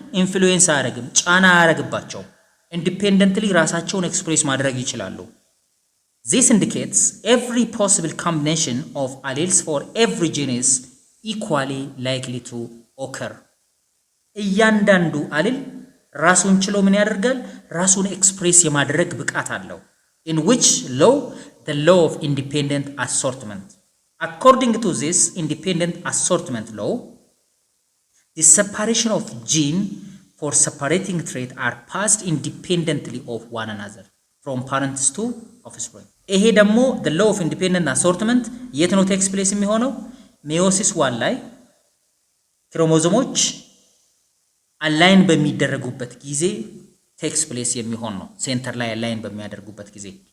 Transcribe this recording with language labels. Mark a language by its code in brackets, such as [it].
[am] ኢንፍሉዌንስ አያደርግም፣ ጫና አያደርግባቸው። ኢንዲፔንደንትሊ ራሳቸውን ኤክስፕሬስ ማድረግ ይችላሉ። [en] This indicates every possible combination of alleles for every gene is equally likely to occur። [am] እያንዳንዱ አሌል ራሱን ችሎ ምን ያደርጋል? ራሱን ኤክስፕሬስ የማድረግ ብቃት አለው። [en] In which law? The law of independent assortment. According to this independent assortment law, the separation of gene for separating trait are passed independently of one another from parents to offspring። [am] ይሄ ደግሞ [en] the law of independent assortment [am] የት ነው ቴክስ ፕሌስ የሚሆነው? ሜዮሲስ 1 ላይ ክሮሞዞሞች አላይን በሚደረጉበት ጊዜ ቴክስ ፕሌስ የሚሆን ነው። ሴንተር ላይ አላይን በሚያደርጉበት ጊዜ